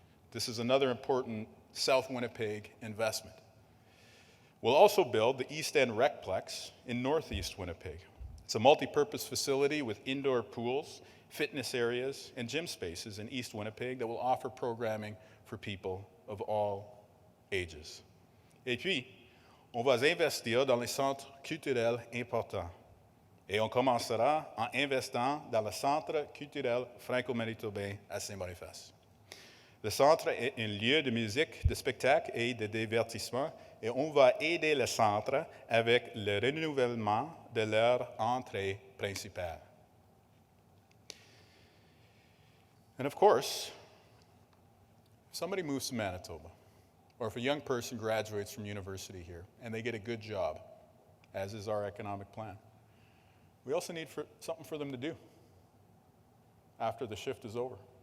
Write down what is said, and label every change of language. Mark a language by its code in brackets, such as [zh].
[en] This is another important South Winnipeg investment. We'll also build the East End Recplex in Northeast Winnipeg. It's a multi-purpose facility with indoor pools, fitness areas, and gym spaces in East Winnipeg that will offer programming for people of all ages. [fr] Et puis, on va investir dans les centres culturels importants. Et on commencera en investant dans le Centre culturel franco-manitobain à Saint-Boniface. Le centre est un lieu de musique, de spectacle et de divertissement et on va aider le centre avec le renouvellement de leur entrée principale. [en] And of course, if somebody moves to Manitoba, or if a young person graduates from university here and they get a good job, as is our economic plan, we also need something for them to do after the shift is over.